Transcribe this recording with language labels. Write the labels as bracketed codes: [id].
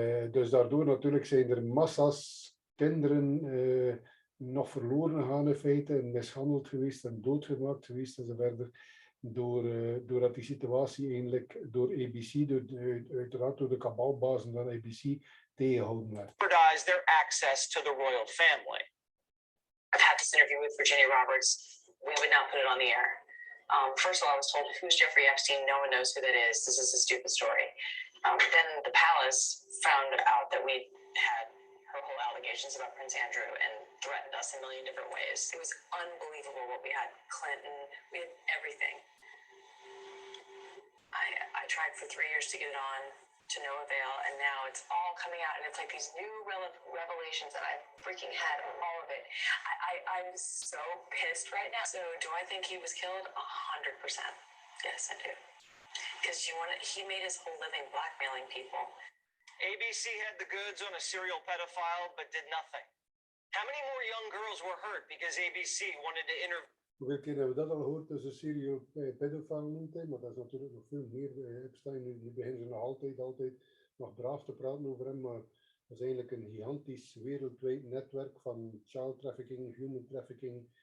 [nl] Dus daardoor natuurlijk zijn er massa's kinderen nog verloren gegaan in feite, en mishandeld geweest en doodgemaakt geweest en zo verder. Doordat die situatie eigenlijk door ABC, uiteraard door de kabalbazen van ABC, tegengehouden werd. [en] Jeopardize their access to the royal family. I've had this interview with Virginia Roberts. We would not put it on the air. First of all, I was told, who's Jeffrey Epstein? No one knows who that is. This is a stupid story. Then the palace found out that we had her whole allegations about Prince Andrew and threatened us in a million different ways. It was unbelievable what we had. Clinton, we had everything. I tried for 3 years to get it on, to no avail, and now it's all coming out, and it's like these new revelations that I've freaking had, all of it. I'm so pissed right now. So do I think he was killed? 100%. Yes, I do. Because he made his whole living blackmailing people. ABC had the goods on a serial pedophile, but did nothing. How many more young girls were hurt because ABC wanted to interview? [nl] Hoeveel keer hebben we dat al gehoord, dat ze [en] serial pedophile [nl] noemt, maar dat is natuurlijk nog veel meer. Epstein, nu beginnen ze nog altijd nog braaf te praten over hem, maar dat is eigenlijk een gigantisch wereldwijd netwerk van [en] child trafficking, human trafficking.